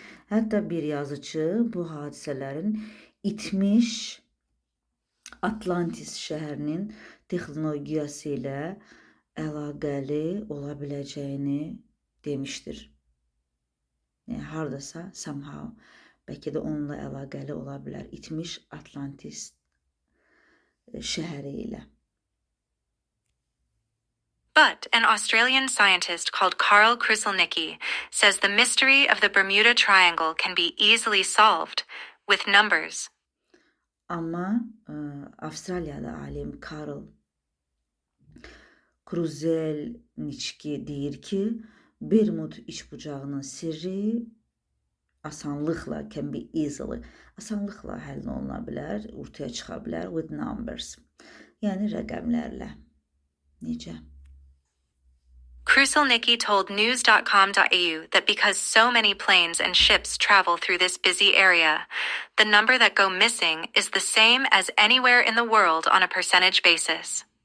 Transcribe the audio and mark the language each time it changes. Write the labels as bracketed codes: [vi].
[az] Hətta bir yazıcı bu hadisələrin itmiş Atlantis şəhərinin texnologiyası ilə əlaqəli ola biləcəyini demişdir. Yəni, hardasa, somehow, bəlkə də onunla əlaqəli ola bilər. İtmiş Atlantis şəhəri ilə. [en] But an Australian scientist called Carl Kruselnicki says the mystery of the Bermuda Triangle can be easily solved with numbers. [az] Amma Avstraliyalı alim Carl Kruselnicki deyir ki, Bermud içbucağının sirri asanlıqla [en] can be easily, [az] asanlıqla həll oluna bilər, ortaya çıxa bilər [en] with numbers. [az] Yəni rəqəmlərlə. Necə? [en] Kruselnicki told news.com.au that because so many planes and ships travel through this busy area, the number that go missing is the same as anywhere in the world on a percentage basis.